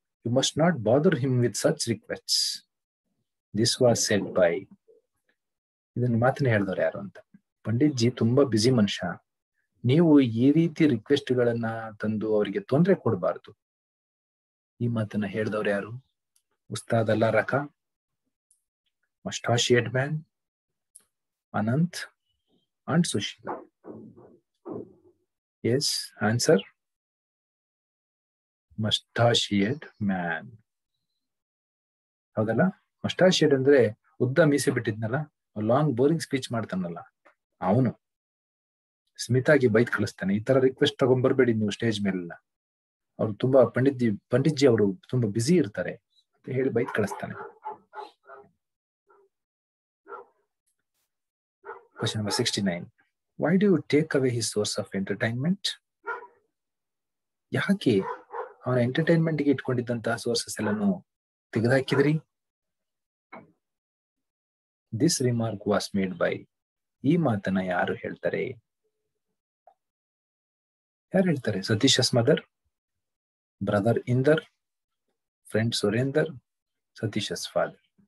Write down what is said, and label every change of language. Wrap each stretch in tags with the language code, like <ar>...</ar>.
<en>You must not bother him with such requests. This was said by.</en> <kn>ಇದನ್ನು ಮಾತನ್ನ ಹೇಳಿದವ್ರು ಯಾರು ಅಂತ. ಪಂಡಿತ್ಜಿ ತುಂಬಾ ಬ್ಯುಸಿ ಮನುಷ್ಯ, ನೀವು ಈ ರೀತಿ ರಿಕ್ವೆಸ್ಟ್ ಗಳನ್ನ ತಂದು ಅವರಿಗೆ ತೊಂದರೆ ಕೊಡಬಾರ್ದು. ಈ ಮಾತನ್ನ ಹೇಳಿದವ್ರು ಯಾರು? ಉಸ್ತಾದ್ ಅಲ್ಲಾ ರಖಾ, ಮಸ್ಟಾಶಿಯಡ್ man, Ananth and Sushila.</kn> <en>Yes answer moustachioed man. ಹೌದಲ್ಲ?</en> <kn>ಮಸ್ಟಾಶಿಯಡ್ ಅಂದ್ರೆ ಉದ್ದ ಮೀಸೆ ಬಿಟ್ಟಿದ್ನಲ್ಲ, ಲಾಂಗ್ ಬೋರಿಂಗ್ ಸ್ಪೀಚ್ ಮಾಡ್ತಾನಲ್ಲ ಅವನು. ಸ್ಮಿತಾಗಿ ಬೈದ್ ಕಳಿಸ್ತಾನೆ, ಈ ತರ ರಿಕ್ವೆಸ್ಟ್ ತಗೊಂಡ್ಬರ್ಬೇಡಿ ನೀವು ಸ್ಟೇಜ್ ಮೇಲೆಲ್ಲ, ಅವ್ರು ತುಂಬಾ ಪಂಡಿತ್ಜಿ ಅವರು ತುಂಬಾ ಬ್ಯುಸಿ ಇರ್ತಾರೆ ಅಂತ ಹೇಳಿ ಬೈದ್ ಕಳಿಸ್ತಾನೆ.</kn> <en>Question number 69. Why do you take away his source of entertainment?</en> <kn>ಯಾಕೆ ಅವನ ಎಂಟರ್ಟೈನ್ಮೆಂಟ್ ಗೆ ಇಟ್ಕೊಂಡಿದ್ದಂತಹ ಸೋರ್ಸಸ್ ಎಲ್ಲಾನು ತೆಗೆದುಹಾಕಿದ್ರಿ?</kn> <en>This remark was made by.</en> <kn>ಈ ಮಾತನ್ನ ಯಾರು ಹೇಳ್ತಾರೆ? ಯಾರು ಹೇಳ್ತಾರೆ?</kn> <en>Satish's mother, brother Inder, friend Surender, Satish's father.</en>